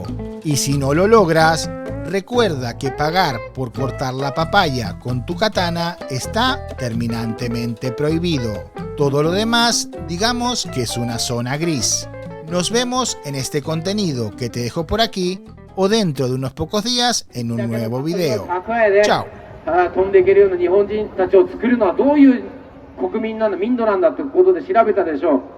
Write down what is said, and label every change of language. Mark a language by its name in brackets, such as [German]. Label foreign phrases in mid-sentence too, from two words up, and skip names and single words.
[Spanish] Y si no lo logras, recuerda que pagar por cortar la papaya con tu katana está terminantemente prohibido. Todo lo demás, digamos que es una zona gris. Nos vemos en este contenido que te dejo por aquí o dentro de unos pocos días en un nuevo video. Chao. [Japanese] 飛んでいけるような日本人たちを作るのはどういう国民なんだ、民度なんだということで調べたでしょう。